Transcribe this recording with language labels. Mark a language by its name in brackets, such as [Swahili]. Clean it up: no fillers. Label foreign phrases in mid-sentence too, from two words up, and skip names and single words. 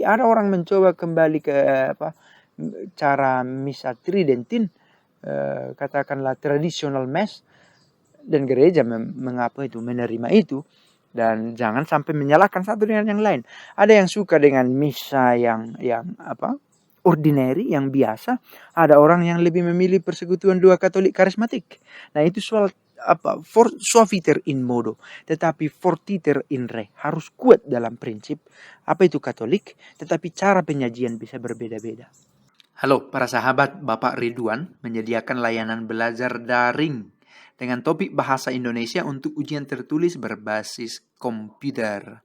[Indonesian] Ada orang mencoba kembali ke cara misa Tridentin, katakanlah [English] traditional mass, [Indonesian] dan gereja menerima itu. Dan jangan sampai menyalahkan satu dengan yang lain. Ada yang suka dengan misa yang ordinary, yang biasa. Ada orang yang lebih memilih persekutuan dua Katolik karismatik. Nah, itu soal [Latin] suaviter in modo, [Indonesian] tetapi [Latin] fortiter in re. [Indonesian] Harus kuat dalam prinsip. Apa itu Katolik? Tetapi cara penyajian bisa berbeda-beda. Halo para sahabat, Bapak Ridwan menyediakan layanan belajar daring dengan topik bahasa Indonesia untuk ujian tertulis berbasis komputer.